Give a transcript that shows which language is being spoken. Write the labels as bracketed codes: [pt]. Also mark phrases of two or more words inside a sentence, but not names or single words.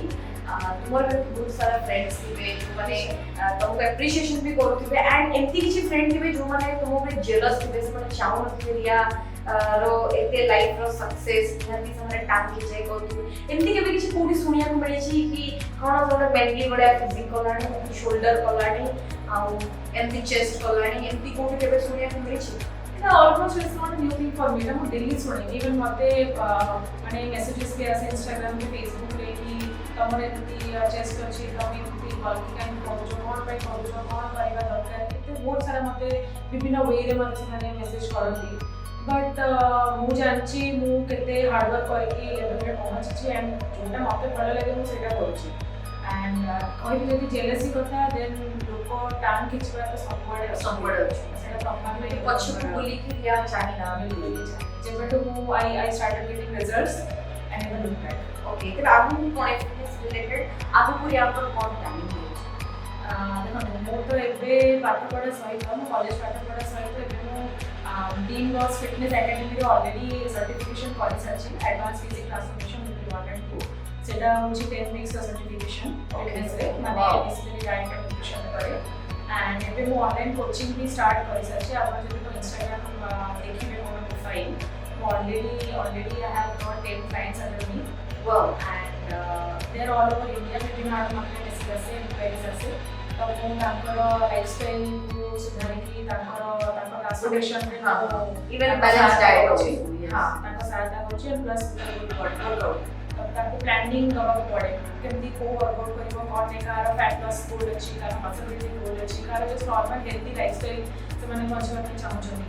[or] ତୁମର ବି ବହୁତ ସାରା ଫ୍ରେଣ୍ଡସ୍ ଥିବେ ଯେଉଁମାନେ ତୁମକୁ ଆପ୍ରିସିଏସନ୍ ବି କରୁଥିବେ ଆଣ୍ଡ ଏମିତି କିଛି ଫ୍ରେଣ୍ଡ ଥିବେ ଯେଉଁମାନେ ତୁମ ଉପରେ ଜେଲସ୍ ଥିବେ, ସେମାନେ ଚାହୁଁନଥିବେ ରିୟା ର ଏତେ ଲାଇଫ୍ର ସକ୍ସେସ୍, ନିହାତି ସେମାନେ ଟାଙ୍କି ଯାଇ କରୁଥିବେ। ଏମିତି କେବେ କିଛି କୋଉଠି ଶୁଣିବାକୁ ମିଳିଛି କି କ'ଣ ଗୋଟେ ବେଙ୍ଗଲି ଭଳିଆ ଫିଜିକ୍ କଲାଣି, ସୋଲ୍ଡର କଲାଣି, ଆଉ ଏମିତି ଚେଷ୍ଟ କଲାଣି, ଏମିତି କୋଉଠି କେବେ ଶୁଣିବାକୁ ମିଳିଛି? [en] এটা almost it's not new thing for me. [or] ଏଟା ମୁଁ ଡେଲି ଶୁଣେ। ଇଭେନ୍ ମୋତେ ମାନେ ମେସେଜେସ୍ ବି ଆସେ ଇନଷ୍ଟାଗ୍ରାମରେ, ଫେସବୁକରେ କି ତମର ଏମିତି ଚେଷ୍ଟ ଅଛି, ତମେ ଏମିତି ବଲ୍କି କାହିଁକି କରୁଛ, କ'ଣ ପାଇଁ କରୁଛ, କ'ଣ କରିବା ଦରକାର, ଏତେ ବହୁତ ସାରା ମୋତେ ବିଭିନ୍ନ ୱେରେ ମୋତେ ସେମାନେ ମେସେଜ୍ କରନ୍ତି। ବଟ୍ ମୁଁ ଜାଣିଛି ମୁଁ କେତେ ହାର୍ଡ଼ୱାର୍କ କରିକି ଲେଭେଲରେ ପହଞ୍ଚିଛି ଆଣ୍ଡ ଯେଉଁଟା ମୋତେ ଭଲ ଲାଗେ ମୁଁ ସେଇଟା କରୁଛି। ଆଣ୍ଡ କହିବି ଯଦି ଜେଲସି କଥା, ଦେନ୍ ଲୋକ ଟାନ୍ ଖିଚିବା ତ ସବୁଆଡ଼େ ସବୁଆଡ଼େ ଅଛି। ସେଇଟା ତମମାନେ ପଛକୁ ବୁଲିକି ରିୟା ଚାହିଁନା ଯେବେଠୁ ମୁଁ [en] I started getting results and never looked back. [or] ଓକେ, ତେବେ ଆଗକୁ କ'ଣ [en] fitness related [or] ଆଗକୁ ରିୟାଙ୍କର କ'ଣ ପ୍ଲାନିଂ ହେଉଛି? ଦେଖନ୍ତୁ ମୁଁ ତ ଏବେ ପାଠପଢ଼ା ସହିତ, ମୋ କଲେଜ ପାଠପଢ଼ା ସହିତ ଏବେ ମୁଁ ଡିନ୍ ବସ୍ ଫିଟନେସ୍ ଏକାଡେମୀରେ [en] already certification [or] କରିସାରିଛି। [en] advance physique transformation with 1 and 2 [or] ସେଇଟା ହେଉଛି [en] 10 weeks certification [or] ଫିଟନେସ୍ରେ, ମାନେ [en] basically diet and nutrition [or] କରେ। ଆଣ୍ଡ ଏବେ ମୁଁ [en] online coaching [or] ବି ଷ୍ଟାର୍ଟ କରିସାରିଛି। ଆପଣ ଯଦି ମୋ ଇନଷ୍ଟାଗ୍ରାମ ଦେଖିବେ ମୋର ପ୍ରୋଫାଇଲ୍, ମୁଁ [en] ଅଲରେଡ଼ି I have got 10 clients under me and they are all over India। [or] ବିଭିନ୍ନ ଆଡ଼ୁ ମୋତେ ମେସେଜ୍ ଆସେ, ଇନକ୍ୱାରିଜ୍ ଆସେ। ତ ମୁଁ ତାଙ୍କର ଲାଇଫଷ୍ଟାଇଲ୍କୁ ସୁଧାରିକି ତାଙ୍କ ଟ୍ରାନ୍ସପୋର୍ଟେସନ୍ରେ [en] even balance diet ଅଛି। [or] ହଁ ତାଙ୍କ ସହାୟତା କରୁଛି [en] plus workout [or] ତାକୁ ପ୍ଲାନିଂ ଦେବାକୁ ପଡ଼େ, କେମିତି କେଉଁ ୱାର୍କଆଉଟ୍ କରିବ, କ'ଣ ନାହିଁ, କାହାର [en] fat loss goal [or] ଅଛି, କାହାର [en] muscle building goal [or] ଅଛି, କାହାର [en] just normal healthy lifestyle [or] ସେମାନେ ବଞ୍ଚିବା ପାଇଁ ଚାହୁଁଛନ୍ତି।